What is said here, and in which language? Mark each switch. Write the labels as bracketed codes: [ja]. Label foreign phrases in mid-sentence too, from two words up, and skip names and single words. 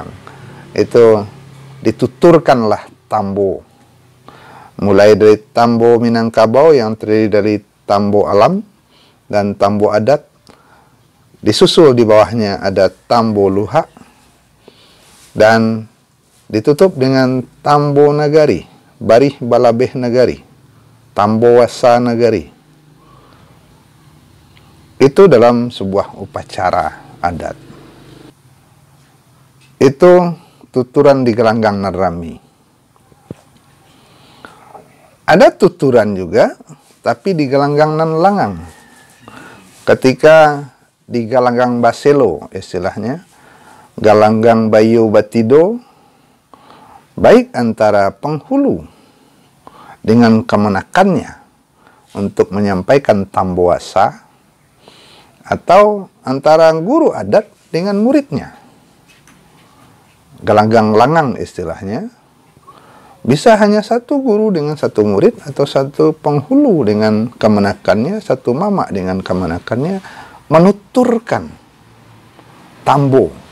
[id] Itu dituturkanlah tambo. Mulai dari tambo Minangkabau yang terdiri dari tambo alam dan tambo adat. Disusul di bawahnya ada tambo luha. Dan ditutup dengan tambo nagari, [min] barih balabeh nagari, tambo wasa nagari. [id] Itu dalam sebuah upacara adat. Itu tuturan di Galanggang Narami. Ada tuturan juga, tapi di Galanggang Nan Langang. Ketika di Galanggang Baselo, istilahnya, Galanggang Bayo Batido, baik antara penghulu dengan kemenakannya untuk menyampaikan tambo wasa, atau antara guru adat dengan muridnya. Galanggang Langang istilahnya, bisa hanya satu guru dengan satu murid, atau satu penghulu dengan kemenakannya, satu mama dengan kemenakannya, menuturkan tambo.